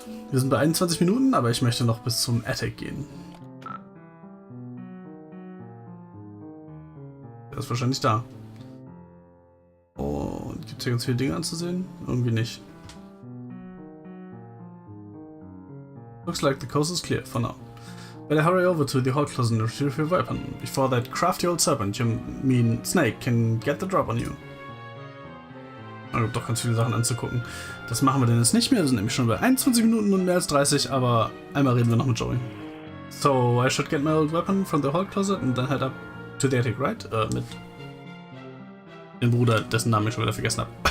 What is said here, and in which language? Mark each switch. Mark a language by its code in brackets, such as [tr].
[de] Wir sind bei 21 Minuten, aber ich möchte noch bis zum Attic gehen. Der ist wahrscheinlich da. Und gibt es hier ganz viele Dinge anzusehen? Irgendwie nicht. [en] Looks like the coast is clear for now. Better hurry over to the hall closet and retrieve your weapon. Before that crafty old serpent, you mean Snake, can get the drop on you. [de] Es gibt doch ganz viele Sachen anzugucken. Das machen wir denn jetzt nicht mehr. Wir sind nämlich schon bei 21 Minuten und mehr als 30, aber einmal reden wir noch mit Joey. [en] So, I should get my old weapon from the hall closet and then head up to the attic, right? [de] Mit dem Bruder, dessen Namen ich schon wieder vergessen habe.